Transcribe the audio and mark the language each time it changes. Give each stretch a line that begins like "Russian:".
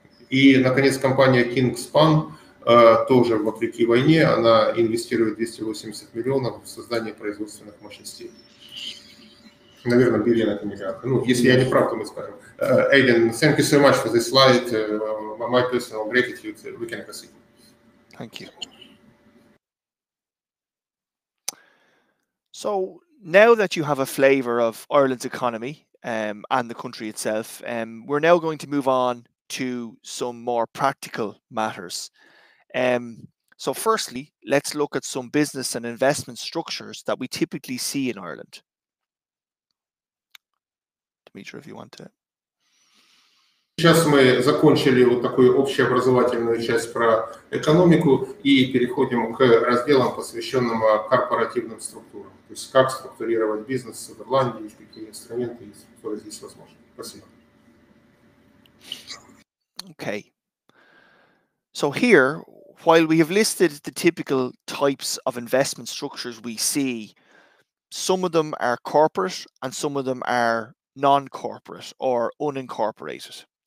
Russian: И, наконец, компания
English: Kingspan,
Russian: тоже вопреки войне, она инвестирует 280 миллионов в создание производственных мощностей. Наверное, биллион это миллиард. Если я не прав, то мы скажем.
English: Aidan, thank you so much for this slide. My personal gratitude. We can proceed. Thank you. So now that you have a flavour of Ireland's economy and the country itself, we're now going to move on to some more practical matters. So firstly, let's look at some business and investment structures that we typically see in Ireland. Dimitri, if you want to.
Russian: Сейчас мы закончили вот такую общеобразовательную часть про экономику и переходим к разделам, посвященным корпоративным структурам. То есть как структурировать бизнес в Ирландии, какие инструменты и структуры здесь возможны. Спасибо.
English: Okay. So here, while we have listed the typical types of investment structures we see, some of them are corporate and some of them are non-corporate or unincorporated.